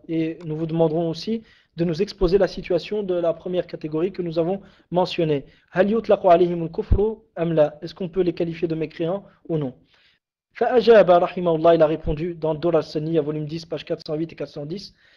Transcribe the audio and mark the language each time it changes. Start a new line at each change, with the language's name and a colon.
French: Et nous vous demanderons aussi de nous exposer la situation de la première catégorie que nous avons mentionnée.
Arabic: هل يطلق عليهم الكفر أم لا?
French: Est-ce qu'on peut les qualifier de mécréants ou non?
Arabic: فأجاب رحمه الله,
French: il a répondu dans Dor al-Saniyya, volume 10, page 408 et 410.